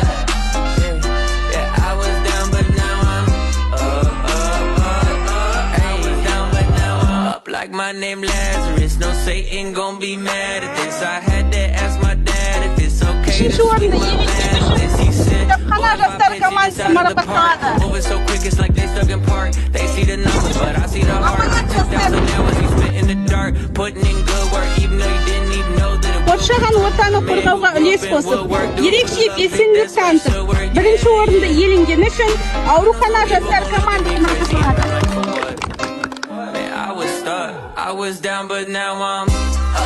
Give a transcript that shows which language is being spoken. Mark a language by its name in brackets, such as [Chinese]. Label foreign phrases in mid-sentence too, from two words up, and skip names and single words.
[English] Yeah, yeah, I was down, but now I'm up, up, up, up. I was down, but now I'm up like my name Lazarus. No Satan gon' be mad at this. I had to ask my dad if it's okay to speak my madness. He said, [Kazakh] Жастар командасы марапатталады. [English] moving so quick, it's like they stuck in park. They see the numbers, but I see the heart. 2,000 hours he spent in the dark, putting in good work, even though he didn't even know that it was. [Kazakh] Қоршаған ортаны қорғауға үлес қосып, ерекше белсенділік танытып, бірінші орынды иеленгені үшін аурухана жастар командасы марапатталады. [English] Man, I was stuck, I was down, but now I'm